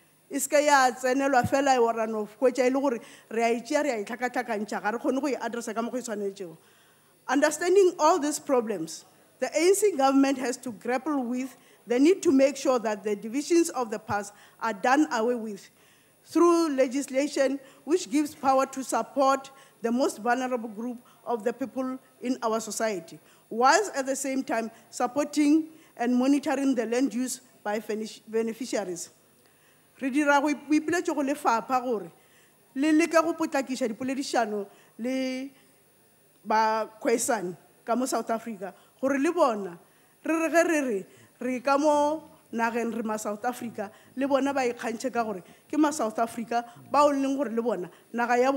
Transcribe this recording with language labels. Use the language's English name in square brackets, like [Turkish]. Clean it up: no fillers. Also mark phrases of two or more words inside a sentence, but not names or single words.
[English] Understanding all these problems, the ANC government has to grapple with the need to make sure that the divisions of the past are done away with through legislation which gives power to support the most vulnerable group of the people in our society, whilst at the same time supporting and monitoring the land use by beneficiaries. [Northern Sotho] re dira go ipiletše go lefapha gore le leke go potlakiša dipoledišano le ba kwesan ka mo South Africa gore le bona re ka mo nageng re ma South Africa le bona ba ikgantšhe ka gore ke ma South Africa ba o leng gore le bona naga ya